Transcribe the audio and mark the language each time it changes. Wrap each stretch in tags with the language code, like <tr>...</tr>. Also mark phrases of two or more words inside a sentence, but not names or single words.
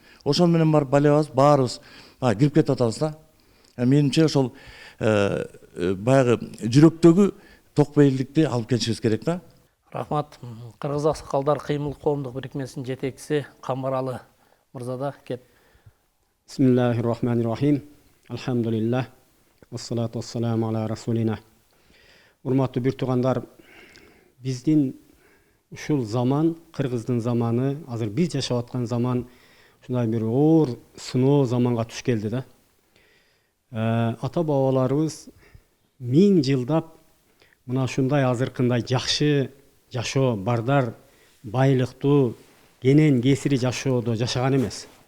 <ky>Ошол менен барып балебыз, баарыбыз кирип кетип атабыз да. Менимче ошол баягы жүрөктөгү токпейилдикти алып келишибиз керек да. Рахмат. Кыргыз аксакалдар кыймыл коомдук бирикмесинин жетекчиси Камбаралы мырза да кет.</ky> <ar>بسم الله الرحمن الرحيم. Алхамдулиллах. الصلاة والسلام على رسولنا.</ar> <ky>Урматтуу бир туугандар, биздин ушул заман, кыргыздын заманы, азыр биз жашап аткан заман ушундай бир оор сыноо заманга туш келди да. Ата бабаларыбыз 1000 жылдап мына ушундай азыркындай жакшы жашоо, бардар, байлыктуу, кенен кесири жашоодо жашаган эмес.</ky>